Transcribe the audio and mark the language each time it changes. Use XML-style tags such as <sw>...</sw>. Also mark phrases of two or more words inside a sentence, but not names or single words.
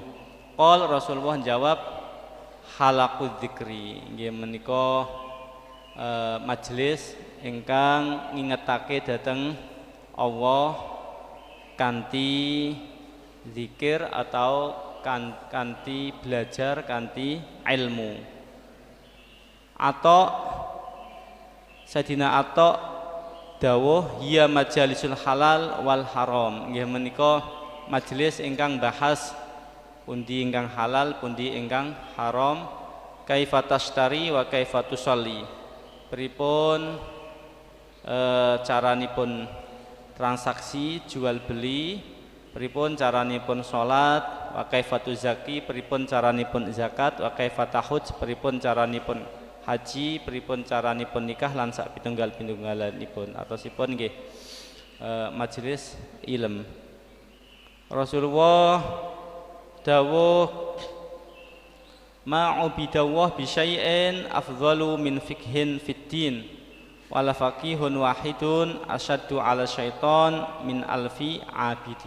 <jv>Qol, Rasulullah jawab,</jv> <ar>حلق الذكر,</ar> <jv>nggih menika majelis ingkang ngingetake dhateng Allah kanthi zikir atau kanthi belajar kanthi ilmu. Atau Sayyidina Atha dawuh,</jv> <ar>هي مجالس الحلال والحرام,</ar> <jv>nggih menika majelis ingkang bahas pundi ingkang halal, pundi ingkang haram,</jv> <ar>كيف تشتري وكيف تصلي,</ar> <jv>pripun caranipun transaksi jual beli, pripun caranipun salat,</jv> <ar>وكيف تزكي,</ar> <jv>pripun caranipun zakat,</jv> <ar>وكيف تحج,</ar> <jv>pripun caranipun haji, pripun caranipun nikah lan sak pitunggal-pitunggalanipun. Atosipun nggih majelis ilm.</jv> <ar>Rasulullah dawuh, ما عبد الله بشيء أفضل من فقه في الدين ولفقيه واحد أشد على الشيطان من ألف عابد.</ar>